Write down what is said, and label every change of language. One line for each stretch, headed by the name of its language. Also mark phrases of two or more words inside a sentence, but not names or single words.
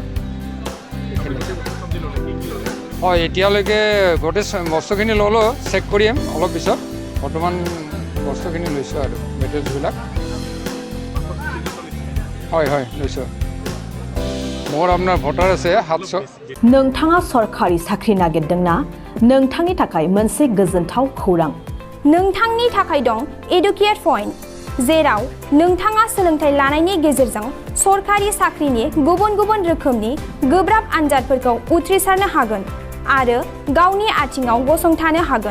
Assamese: হয়, এতিয়ালৈকে গোটেই বস্তুখিনি ল'লোঁ, চেক কৰিম অলপ পিছত। বৰ্তমান বস্তুখিনি লৈছোঁ আৰু মেটেৰিয়েলছবিলাক। হয় লৈছোঁ। মোৰ আপোনাৰ ভোটাৰ আছে 700।
Bodo: नोंथाङा सरकारि साख्रि नागिरदोंना? नोंथांनि थाखाय मोनसे गोजोनथाव खौरां। नोंथांनि थाखाय दं एडुकेट पइन्ट, जेराव नोंथाङा सोलोंथाइ लानायनि गेजेरजों सरकारि साख्रिनि गुबुन गुबुन रोखोमनि गोब्राब आनजादफोरखौ उथ्रिसारनो हागोन आरो गावनि आथिङाव गसंथानो हागोन।